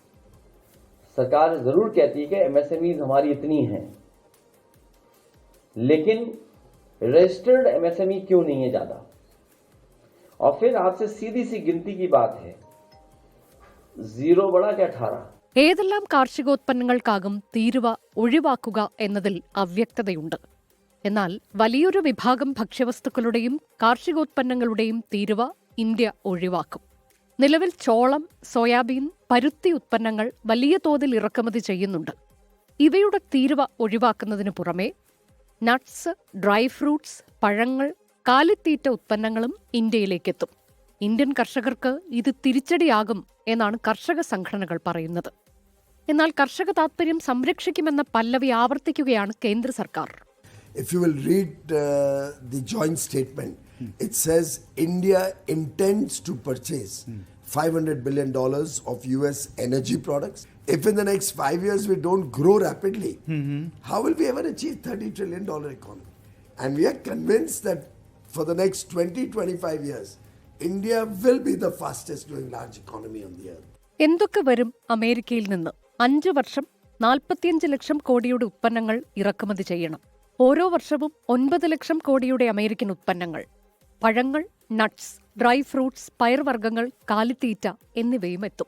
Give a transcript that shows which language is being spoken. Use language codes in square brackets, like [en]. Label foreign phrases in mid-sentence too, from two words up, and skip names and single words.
[hi] सरकार जरूर कहती है कि MSMEs हमारी इतनी हैं, लेकिन रजिस्टर्ड MSME क्यों नहीं है ज्यादा? और फिर आपसे सीधी सी गिनती की बात है, 0 बड़ा क्या 18? [ml] ഏതെല്ലാം കാർഷികോത്പന്നങ്ങൾക്കാകും തീരുവ ഒഴിവാക്കുക എന്നതിൽ അവ്യക്തതയുണ്ട്. എന്നാൽ വലിയൊരു വിഭാഗം ഭക്ഷ്യവസ്തുക്കളുടെയും കാർഷികോത്പന്നങ്ങളുടെയും തീരുവ ഇന്ത്യ ഒഴിവാക്കും. നിലവിൽ ചോളം, സോയാബീൻ, പരുത്തി ഉത്പന്നങ്ങൾ വലിയ തോതിൽ ഇറക്കുമതി ചെയ്യുന്നുണ്ട്. ഇവയുടെ തീരുവ ഒഴിവാക്കുന്നതിനു പുറമെ [en] nuts, dry fruits, [ml] പഴങ്ങൾ, കാലിത്തീറ്റ ഉത്പന്നങ്ങളും ഇന്ത്യയിലേക്കെത്തും. ഇന്ത്യൻ കർഷകർക്ക് ഇത് തിരിച്ചടിയാകും എന്നാണ് കർഷക സംഘടനകൾ പറയുന്നത്. എന്നാൽ കർഷക താത്പര്യം സംരക്ഷിക്കുമെന്ന പല്ലവി ആവർത്തിക്കുകയാണ് കേന്ദ്ര സർക്കാർ. [en] If you will read the joint statement, it says India intends to purchase $500 billion of US energy products. If in the next 5 years we don't grow rapidly, how will we ever achieve $30 trillion economy? And we are convinced that for the next 20-25 years, India will be the fastest growing large economy on the earth. [ml] എന്തൊക്കെ വരും അമേരിക്കയിൽ നിന്ന്? 5 വർഷം 45 ലക്ഷം കോടിയുടെ ഉത്പന്നങ്ങൾ ഇറക്കുമതി ചെയ്യണം. ഓരോ വർഷവും 9 ലക്ഷം കോടിയുടെ അമേരിക്കൻ ഉത്പന്നങ്ങൾ. പഴങ്ങൾ, [en] nuts, dry fruits, [ml] പയർവർഗ്ഗങ്ങൾ, കാലിത്തീറ്റ എന്നിവയും എത്തും.